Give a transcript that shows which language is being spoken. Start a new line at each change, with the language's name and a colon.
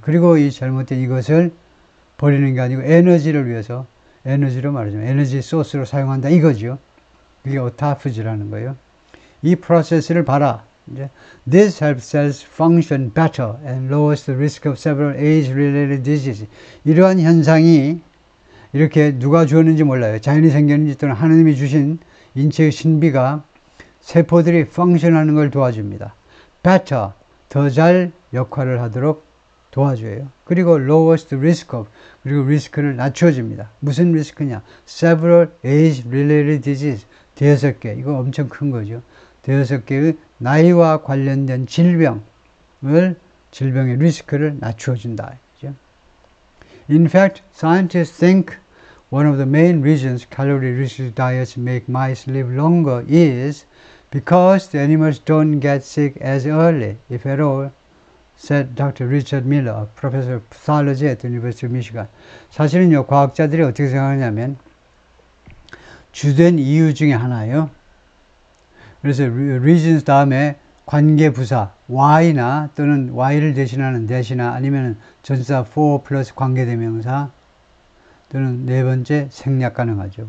Korean: 그리고 이 잘못된 이것을 버리는 게 아니고 에너지를 위해서, 에너지로 말하자면 에너지 소스로 사용한다 이거죠. 그게 autophagy라는 거예요. 이 프로세스를 봐라.
English: This helps cells function better and lowers the risk of several age-related diseases.
Korean: 이러한 현상이 이렇게 누가 주었는지 몰라요. 자연이 생겼는지 또는 하나님이 주신 인체의 신비가 세포들이 펑션하는 걸 도와줍니다. better, 더 잘 역할을 하도록 도와줘요. 그리고
English: lowers the risk of,
Korean: 그리고 리스크를 낮춰줍니다. 무슨 리스크냐?
English: several age-related diseases.
Korean: 대여섯 개, 이거 엄청 큰 거죠. 대여섯 개의 나이와 관련된 질병의 리스크를 낮춰준다.
English: In fact, scientists think one of the main reasons calorie-restricted diets make mice live longer is because the animals don't get sick as early, if at all, said Dr. Richard Miller, a professor of pathology at the University of Michigan.
Korean: 사실은요, 과학자들이 어떻게 생각하냐면 주된 이유 중에 하나예요. 그래서 reasons 다음에 관계부사 why나 또는 why를 대신하는 that이나 아니면 전치사 for 플러스 관계대명사 또는 네 번째 생략 가능하죠.